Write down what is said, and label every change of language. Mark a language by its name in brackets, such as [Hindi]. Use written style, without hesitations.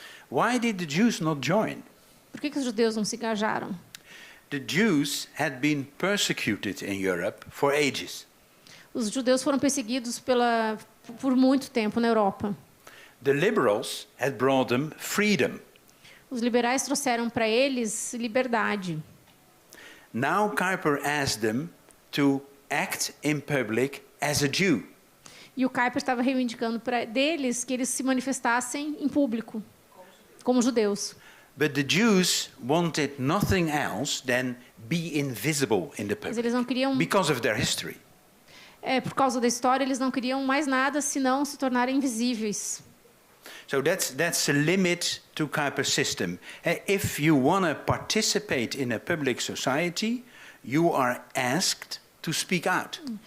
[English] Why did the Jews not join? [Portuguese] Por que os judeus não se engajaram? [English] The Jews had been persecuted in Europe for ages. [Portuguese] Os judeus foram perseguidos por muito tempo na Europa. [English] The liberals had brought them freedom. [Portuguese] Os liberais trouxeram para eles liberdade. [English] Now Kuyper asked them to act in public as a Jew. [Portuguese] E o Kuyper estava reivindicando deles que eles se manifestassem em público, como judeus. [English] But the Jews wanted nothing else than be invisible in the [Portuguese] Mas eles não queriam, [English] because of their history. [Portuguese] por causa da história, eles não queriam mais nada senão se tornarem invisíveis. [English] So that's a limit to Kuyper's system. If you want to participate in a public society, you are asked to speak out.